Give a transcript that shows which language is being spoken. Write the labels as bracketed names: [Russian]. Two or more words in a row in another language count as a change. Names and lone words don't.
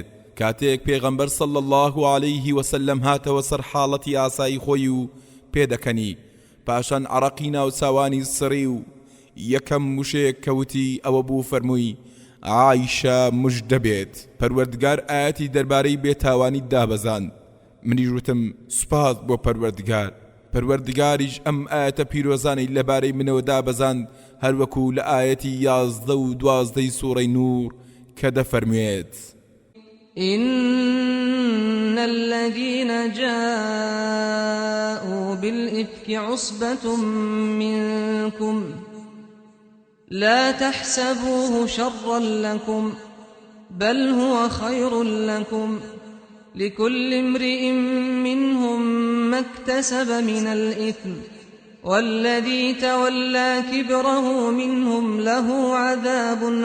[Central Kurdish] کاتێک پێغەمبەر [Arabic] صلی الله عليه وسلم [Central Kurdish] هاتەوە سەر حاڵەتی ئاسایی خۆی و پێدەکەنی، پاشان عەرەقی ناو چاوانی سڕی و یەکەم موشەیەک کەوتی ئەوە بوو فەرمووی عایشە موژدە بێت، پەروەردگار ئاەتی دەربارەی بێتاوانی دابەزاند. منیش وتم سوپاس بۆ پەروەردگار. پەروەردگاریش ئەم ئاەتە پیرۆزانەی لەبارەی منەوە دابەزاند، هەروەکو لە ئاەتی 11 و 12 سوورەی نور کە دەفەرموێت [Arabic] إن الذين جاءوا بالإفك عصبة منكم لا تحسبوه شرا لكم بل هو خير لكم لكل امرئ منهم ما اكتسب من الإثم والذي تولى كبره منهم له عذاب